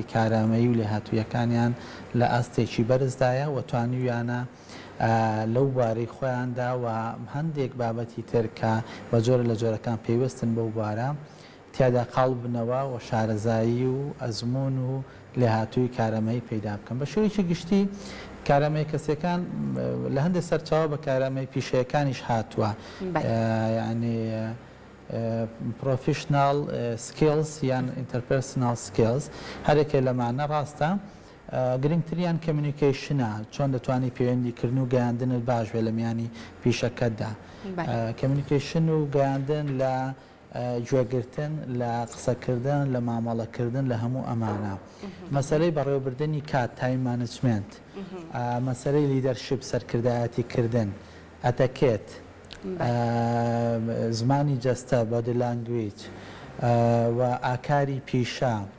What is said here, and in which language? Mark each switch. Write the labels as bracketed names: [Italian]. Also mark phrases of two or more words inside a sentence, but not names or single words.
[Central Kurdish] کارامەیی و لێهاتوویەکانیان لە ئاستێکی بەرزدایە و توانیویانە لەو بوارەی خۆیاندا و هەندێک بابەتی تر کە بە جۆرە لە جۆرەکان پێویستن بەو بوارە تیادا قاڵ بنەوە و شارەزایی و ئەزمون و لێهاتووی کارامەیی پەیدا بکەن بە شێوەیەکی گشتی کارامەی کەسەکان لە هەندێک سەرچاوە بە کارامەی پیشەیەکانیش هاتووە یعنی [English] professional skills [Central Kurdish] یان [English] interpersonal skills [Central Kurdish] هەرێکێ لەمانە ڕاستە گرنگتریان کمیونیکیشنە چۆن دەتوانانی پەیوەندیکردن و گەیاندنت باش بێ لە میانی پیشەکەتدا کمیونیکیشن و گەیاندن لە گوێگرتن لە قسەکردن لە مامەڵەکردن لە هەموو ئەمانە مەسەلەی بەڕێوەبردننی کات [English] time management [Central Kurdish] مەسەلەی لیدەرشپ سەرکردایەتی کردن ئەتەکێت زمانی جەستە [English] body language [Central Kurdish] و ئاکاری پیشە